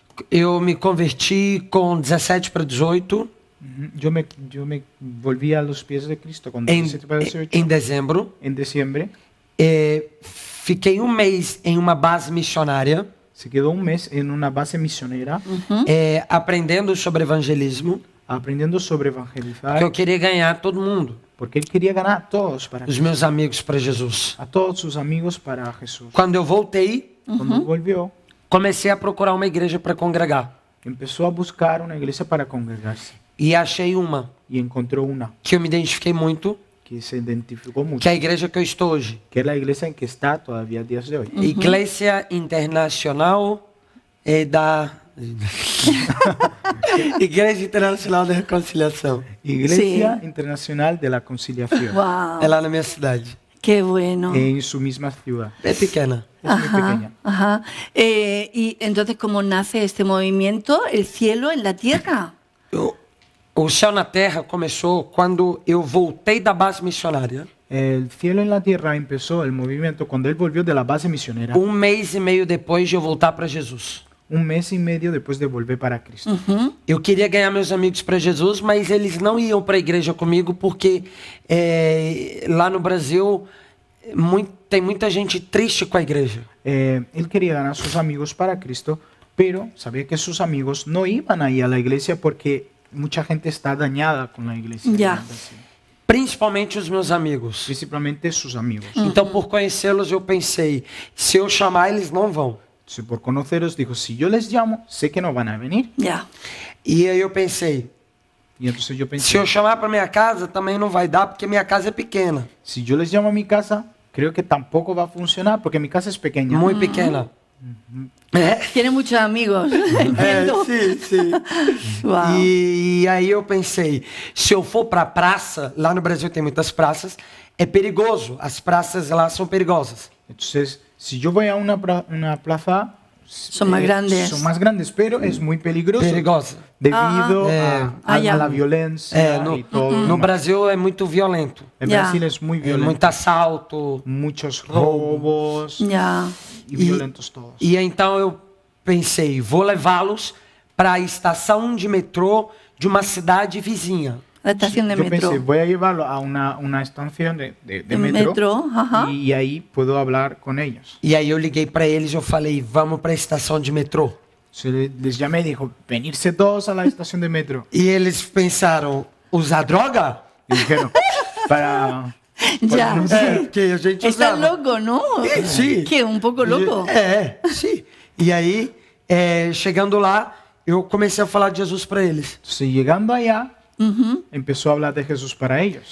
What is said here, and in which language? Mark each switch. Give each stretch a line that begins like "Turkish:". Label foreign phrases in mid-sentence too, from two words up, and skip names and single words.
Portuguese: Eu me converti com 17 para 18.
Spanish: Yo me volví a los pies de Cristo con em, 17 para 18
Portuguese: em dezembro.
Spanish: en diciembre.
Portuguese: Fiquei um mês em uma base missionária,
Spanish: Se quedó un mes en una base misionera
Portuguese: aprendendo sobre evangelismo,
Spanish: aprendiendo sobre evangelizar,
Portuguese: que eu queria ganhar todo mundo,
Spanish: porque él quería ganar a todos para
Portuguese: os Cristo, meus amigos para Jesus.
Spanish: a todos sus amigos para Jesús.
Portuguese: Quando eu voltei,
Spanish: Cuando volvió,
Portuguese: comecei a procurar uma igreja para congregar
Spanish: empezó a buscar una iglesia para congregarse
Portuguese: e achei uma
Spanish: y encontró una
Portuguese: que eu me identifiquei muito,
Spanish: que se identificó mucho, que
Portuguese: é a igreja que eu estou hoje,
Spanish: que es la iglesia en que está todavía a días de hoy.
Portuguese: Igreja Internacional da Igreja Internacional da Reconciliação.
Spanish: Iglesia Sí. Internacional de la Conciliación, Wow,
Portuguese: É lá na minha cidade.
Spanish: qué bueno. en su misma ciudad.
Portuguese: É pequena.
Spanish: Es muy pequeña. Ajá. Y entonces, ¿cómo nace este movimiento? El cielo en la tierra.
Portuguese: O Céu na Terra começou quando eu voltei da base missionária.
Spanish: El cielo en la tierra empezó el movimiento cuando él volvió de la base misionera,
Portuguese: Mês e meio depois de eu voltar para Jesus.
Spanish: un mes y medio después de volver para Cristo.
Portuguese: Eu queria ganhar meus amigos para Jesus, mas eles não iam para a igreja comigo porque lá no Brasil tem muita gente triste com a igreja.
Spanish: Él quería ganar a sus amigos para Cristo, pero sabía que sus amigos no iban ahí a la iglesia porque mucha gente está dañada con la iglesia. Ya. Así.
Portuguese: Principalmente os meus amigos.
Spanish: Principalmente sus amigos.
Portuguese: Então, por conhecê-los, eu pensei, se eu chamar, eles não vão.
Spanish: Entonces, por conoceros, dijo, si yo les llamo, sé que no van a venir. Ya.
Portuguese: E aí eu pensei,
Spanish: Y entonces yo
Portuguese: se
Spanish: pensé,
Portuguese: eu chamar para minha casa, também não vai dar, porque minha casa é pequena.
Spanish: si yo les llamo a mi casa, creo que tampoco va a funcionar porque mi casa es pequeña.
Portuguese: Muito pequena.
Spanish: Tiene muchos amigos. Entiendo.
Portuguese: sim, sim. Wow. E aí eu pensei, se eu for para a praça, lá no Brasil tem muitas praças, é perigoso. As praças lá são perigosas.
Spanish: Entonces, si yo voy a una plaza, Son más grandes. Son más grandes, pero es muy peligroso.
Portuguese: Perigosa.
Spanish: Debido ya. a la violencia y todo.
Portuguese: No Brasil é muito violento.
Spanish: En Ya. Brasil es muy
Portuguese: É
Spanish: violento.
Portuguese: muito assalto.
Spanish: Muchos robos Ya. y violentos todos.
Portuguese: E então eu pensei, vou levá-los para a estação de metrô de uma cidade vizinha.
Spanish: La estación de Yo metro. pensé, voy a llevarlo a una estación de De metro, metro, ajá. y ahí puedo hablar con ellos.
Portuguese: E aí eu liguei para eles e eu falei, vamos para a estação de metrô.
Spanish: Se les llamé y dijo, venirse todos a la estación de metro.
Portuguese: E eles pensaram, usar droga?
Spanish: Y dijeron, para... Ya.
Portuguese: Porque a gente
Spanish: Está
Portuguese: usava.
Spanish: loco, ¿no?
Portuguese: Sim.
Spanish: Que un poco loco.
Portuguese: Sim. E aí, chegando lá, eu comecei a falar de Jesus para eles.
Spanish: Entonces, llegando allá, empezó a hablar de Jesús para ellos.